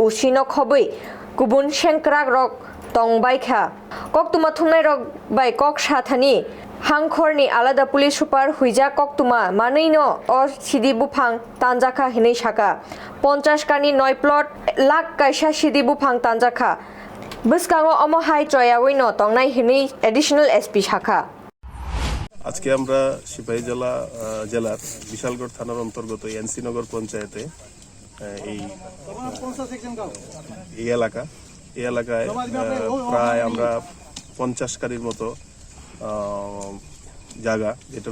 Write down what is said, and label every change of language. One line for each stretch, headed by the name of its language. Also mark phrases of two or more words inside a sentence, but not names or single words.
Kok Borok: usino khobui kubun shenkrak rok tongbaikha kok tuma thumnai rok bai kok sathani hangkhorni alada police super huija kok tuma maneino o sidi buphang tanjakha hinei saka 50 kani 9 plot lak kaisa sidi buphang tanjakha bwskango omo hai choyawino tongnai hinei
English: additional SP
Kok Borok: শাখা
Bangla: আজকে আমরা সিপাহীজলা জেলার বিশালগড় থানার অন্তর্গত এনসিনগর পঞ্চায়েতে এই এলাকায় প্রায় আমরা 50 কারির মতো জায়গা যেটার